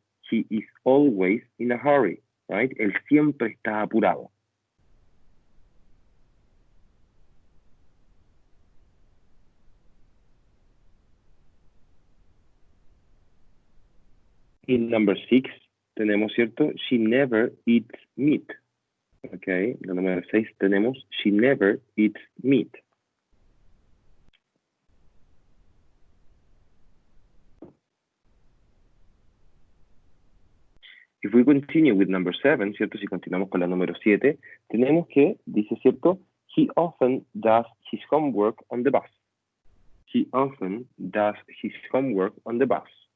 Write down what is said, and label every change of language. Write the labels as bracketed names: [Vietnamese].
[English] He is always in a hurry, right? [Spanish] Él siempre está apurado. [English] Y number 6 [Spanish] tenemos, ¿cierto? [English] She never eats meat, ¿ok? [Spanish] La número 6 tenemos [English] she never eats meat. If we continue with number 7, [Spanish] ¿cierto? Si continuamos con la número 7, tenemos que, dice, ¿cierto? [English] He often does his homework on the bus. He often does his homework on the bus.